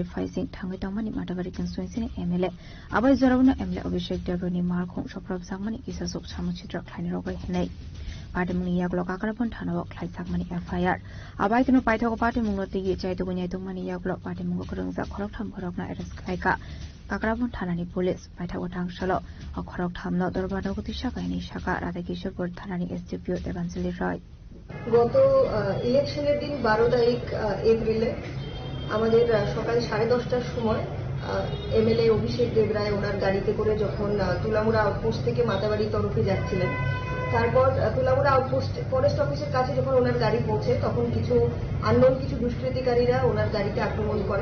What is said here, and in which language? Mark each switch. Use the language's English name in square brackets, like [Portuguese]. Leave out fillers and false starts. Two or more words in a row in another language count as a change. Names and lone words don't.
[Kok Borok] फाइसिं थांगै तंमानि माटाबारि कन्स्टिट्युएन्सिनि एमएलए आबाय जरावनो एमएलए अभिषेक देब्रनि मालखं सप्रब जाकमानि किसासुक सामुचित्र ख्लाइनि रगै हेनै पार्टी मुंनि यागलो काकरापन थानाव ख्लाइजाकमानि एफआईआर आबाय तनो पाइथागो पार्टी मुंगनो तिगि चाइतुगु न्यायतुगमानि यागलो पार्टी मुंगो खरंजा खरगथाम भरगना एरेस्ट ख्लाइका काकराबन थानानि पुलिस पाइथागो थांसल खरगथामनो दरबारगति शाखानि शाखा राधा किशोरपुर थानानि एसडिपिओ देवांजलि राय [Bangla] গত ইলেকশনের দিন 12 তারিখ এপ্রিলে আমাদের সকাল 10:30টার সময় এমএলএ অভিষেক দেবরায় ওনার গাড়িতে করে যখন তুলামুড়া আউটপোস্ট থেকে মাতাবাড়ি তরফে যাচ্ছিলেন তারপর তুলামুড়া [English] outpost forest office [Bangla] কাছে যখন ওনার গাড়ি পৌঁছে তখন কিছু আননোন কিছু দুষ্কৃতিকারীরা ওনার গাড়িতে আক্রমণ করে